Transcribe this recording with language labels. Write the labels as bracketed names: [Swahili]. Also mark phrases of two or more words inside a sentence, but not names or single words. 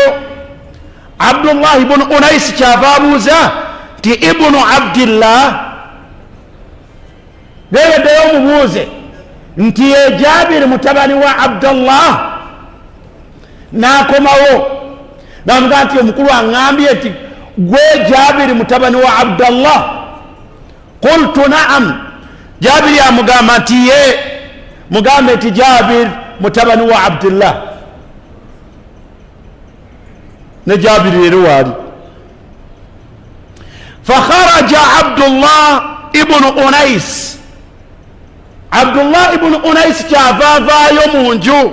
[Ganda] Abdullah ibn Unais kyava abuuza nti ibnu Abdillah, geyeddeyo omubuuze nti ye Jabir mutabani wa Abdullah. N'akomawo n'amugamba nti omukulu aŋŋambye nti gwe Jabir mutabani wa Abdullah. [Arabic] قلت نعم, [Ganda] Jabiri amugamba nti ye, mugambe nti Jabir mutabani wa Abdullah. Ne Jabiri leero waali. Fakharaja Abdullah ibn Unais, Abdullah ibn Unais kyavaavaayo mu nju.